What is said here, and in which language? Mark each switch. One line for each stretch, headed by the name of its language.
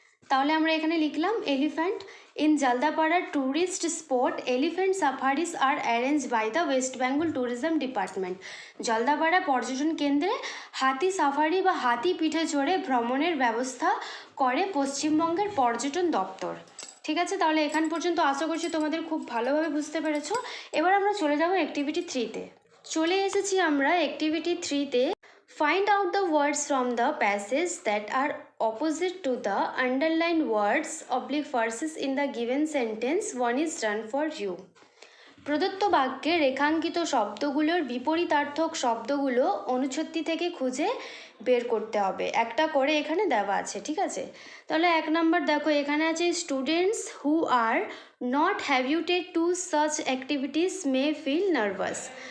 Bangla: তাহলে আমরা এখানে লিখলাম
English: Elephant. In Jaldapara tourist spot elephant safaris are arrange by the west Bengal tourism department.
Bangla: Jaldapara পর্যটন কেন্দ্রে হাতি সাফারি বা হাতি পিঠে চড়ে ভ্রমণের ব্যবস্থা করে পশ্চিমবঙ্গের পর্যটন দপ্তর। ঠিক আছে, তাহলে এখান পর্যন্ত আশা করছি তোমাদের খুব ভালোভাবে বুঝতে পেরেছো। এবার আমরা চলে যাব অ্যাক্টিভিটি 3-তে। চলে এসেছি আমরা activity 3-তে।
English: Find out the words from the passage that are opposite to the underlined words / in the given sentence. One is done for you.
Bangla: প্রদত্ত বাক্যে রেখাঙ্কিত শব্দগুলোর বিপরীতার্থক শব্দগুলো অনুচ্ছেদটি থেকে খুঁজে বের করতে হবে। একটা করে এখানে দেওয়া আছে, ঠিক আছে। তাহলে 1 নাম্বার দেখো, এখানে আছে
English: Students who are not habituated to such activities may feel nervous.